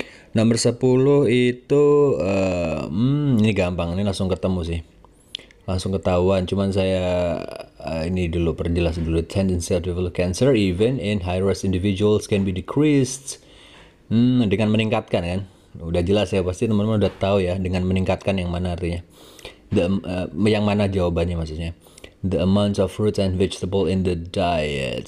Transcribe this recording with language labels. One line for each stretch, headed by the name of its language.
Indonesian: Nomor 10 itu ini gampang, ini langsung ketemu sih. Langsung ketahuan, cuman saya ini dulu perjelas dulu.
English: Tendency to develop cancer even in high risk individuals can be decreased.
Indonesian: Dengan meningkatkan kan. Udah jelas ya, pasti teman-teman udah tahu ya dengan meningkatkan yang mana artinya. Yang mana jawabannya maksudnya.
English: The amount of fruits and vegetable in the diet.